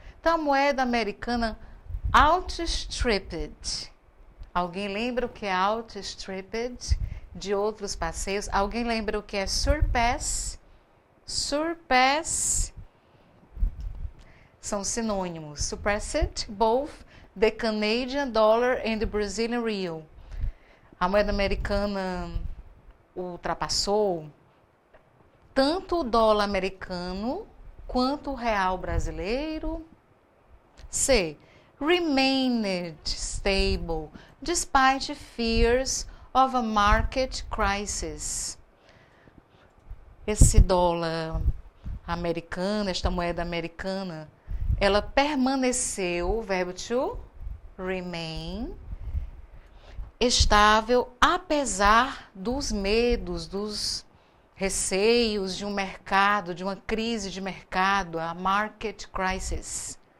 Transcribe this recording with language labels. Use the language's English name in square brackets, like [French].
[Portuguese] Então, a moeda americana outstripped. Alguém lembra o que é outstripped de outros passeios? Alguém lembra o que é surpass? Surpass são sinônimos. [English] Surpassed both the Canadian dollar and the Brazilian real. [Portuguese] A moeda americana ultrapassou tanto o dólar americano quanto o real brasileiro. C. [English] Remained stable despite fears of a market crisis. [Portuguese] Esse dólar americano, esta moeda americana, ela permaneceu, o verbo [English] to remain, [Portuguese] estável, apesar dos medos, dos receios de um mercado, de uma crise de mercado, [English] a market crisis.